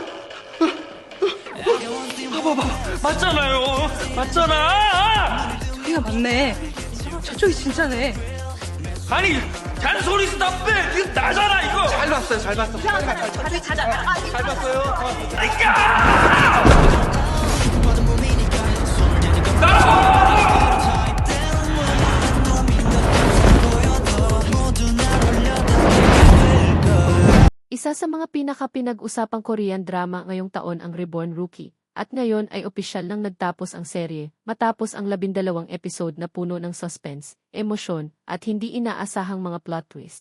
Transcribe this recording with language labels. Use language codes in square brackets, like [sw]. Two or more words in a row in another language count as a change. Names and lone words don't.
[ko] 봐봐. 맞잖아요. 맞잖아. 저기가 맞네. 저쪽이 진짜네. 아니 잔소리 스탑 빼. 이거 나잖아 이거. 잘 봤어요. 잘 봤어. 잘 봤어요. [tl] Isa sa mga pinaka-pinag-usapang Korean drama ngayong taon ang Reborn Rookie, at ngayon ay opisyal nang nagtapos ang serye, matapos ang 12 episode na puno ng suspense, emosyon, at hindi inaasahang mga plot twist.